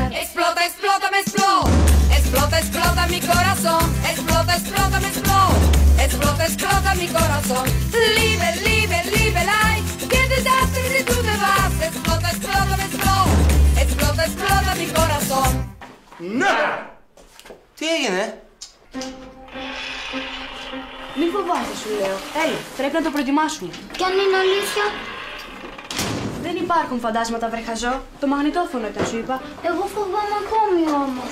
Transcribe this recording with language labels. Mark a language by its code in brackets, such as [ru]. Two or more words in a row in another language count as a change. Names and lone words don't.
[es] Explota, explota, me explota. Explota, explota mi corazón. Explota, explota, me explota. Explota, explota mi corazón. Liebe, liebe, liebe, like. ¿Qué desastre si tú te vas? Explota, explota, me explota. Explota, explota mi corazón. [el] Ναι! Τι έγινε? Μην φοβάσαι, σου λέω. Έλα, πρέπει να το προετοιμάσουμε. Κι αν είναι αλήθεια? Δεν υπάρχουν φαντάσματα, βρεχαζό. Το μαγνητόφωνο ήταν, σου είπα. Εγώ φοβάμαι ακόμη όμως.